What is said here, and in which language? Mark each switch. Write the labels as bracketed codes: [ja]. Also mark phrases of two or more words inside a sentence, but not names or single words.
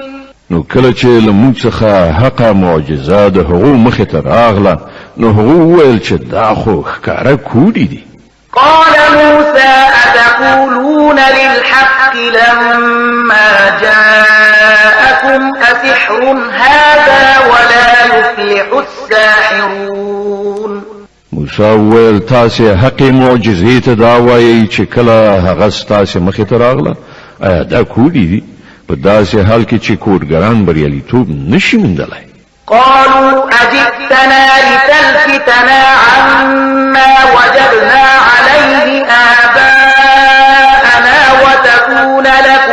[ps] نو کله چې له موږ څخه حقه معجزه د هغو مخې ته راغله نو هغو وویل چې دا خو ښکاره کوډې دي. [ar] قال موسى أتقولون للحق لما جاءكم أسحر هذا ولا يفلح الساحرون. [ps] موسی وویل تاسې حقې معجزې ته دا وایئ چې کله هغه ستاسې مخې ته راغله آیا دا کوډې دي په داسې حال کې چې کوډګران بریالیتوب نشي موندلی. [ar] قالوا أجئتنا لتلفتنا عما وجدنا عليه آباءنا وتكون